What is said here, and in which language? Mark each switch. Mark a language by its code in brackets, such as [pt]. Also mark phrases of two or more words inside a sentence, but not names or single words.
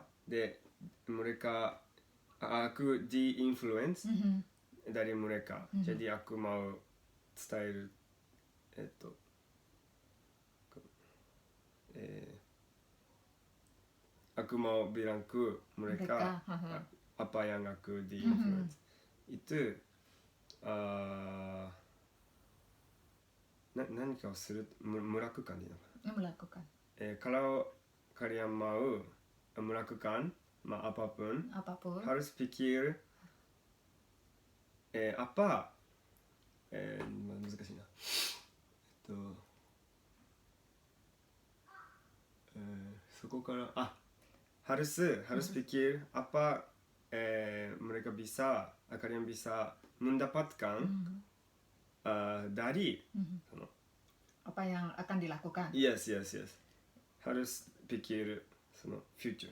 [id] Mereka aku di-influence dari mereka. Jadi aku mau style aku mau bilang ke mereka apa yang aku di-influence. Itu [ja] 何かをする [id] melakukan ya. Melakukan. Kalau kalian mau melakukan apapun harus pikir apa [ja] 難しいなそこから [id] harus pikir apa mereka bisa kalian bisa mendapatkan dari apa yang akan dilakukan. Yes. Harus pikir future.